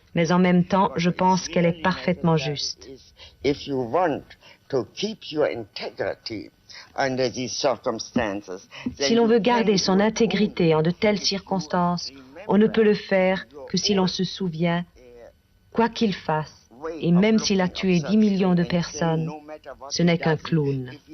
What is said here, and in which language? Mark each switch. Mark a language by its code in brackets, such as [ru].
[fr] Mais en même temps, je pense qu'elle est parfaitement juste. [en] If you want to keep your integrity under these circumstances, [fr] Si l'on veut garder son intégrité en de telles circonstances, on ne peut le faire que si l'on se souvient, quoi qu'il fasse, et même s'il a tué 10 millions de personnes, ce n'est qu'un clown.